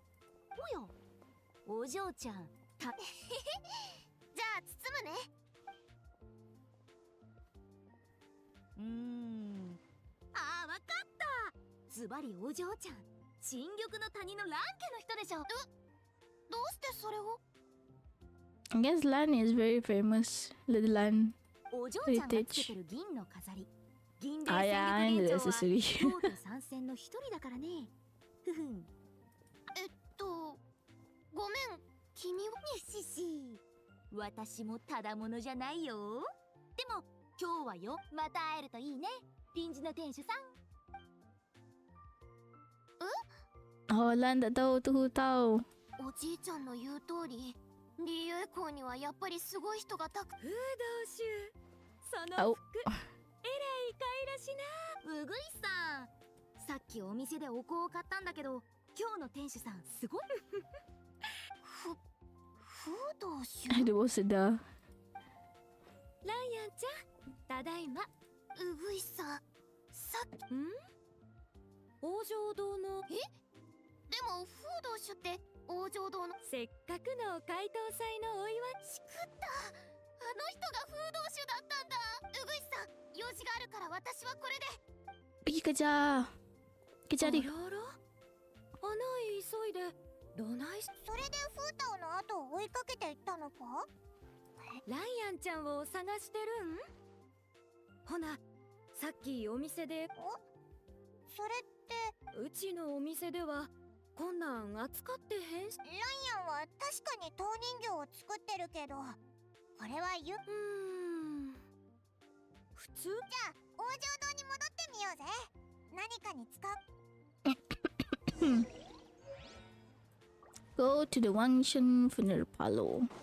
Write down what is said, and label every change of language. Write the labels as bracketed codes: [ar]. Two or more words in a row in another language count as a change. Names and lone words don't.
[ja] おや、お嬢ちゃん。じゃあ包むね。ああ、わズバリお嬢ちゃん、新緑の谷のラン家の人でしょ。どうしてそれを？ [en] I guess Lan is very famous. Little Lan. [ja] お嬢ちゃんがつけてる銀の飾り。銀で [en] yeah, [ja] 戦 [en] and [ja] 力 [en] the [ja] 現状は [en] accessory. [ja] 京都参戦の一人だからね。ふふん。ごめん、君は。にしし。私もただものじゃないよ。でも今日はよ、また会えるといいね、臨時の店主さん。 [ms] Oh, Lan tak tahu tu who tahu. [ja] おじいちゃんの言う通り、リーユエ校にはやっぱりすごい人がたく。風道衆、その服、えらいかいらしな。うぐいさん、さっきお店でお香を買ったんだけど、今日の店主さんすごい。風道衆。 Ada baru sedar. ライアンちゃん、ただいま。うぐいさん、さっき。王女堂の。でも風道衆って王女堂の。せっかくの解答祭のお祝い。しくった。あの人が風道衆だったんだ。うぐいさん、用事があるから私はこれで。 [ms] Pergi kejar. Kejar dia. [ja] あらあら、あない急いでどないし。それでフータオの後を追いかけていったのか？ライアンちゃんを探してるん？ほな、さっきお店で。それってうちのお店ではこんなん扱ってへんし。ライアンは確かに陶人形を作ってるけど、これは普通。じゃあ王城堂に戻ってみようぜ。何かに使う。 [en] Go to the Genshin funeral parlor.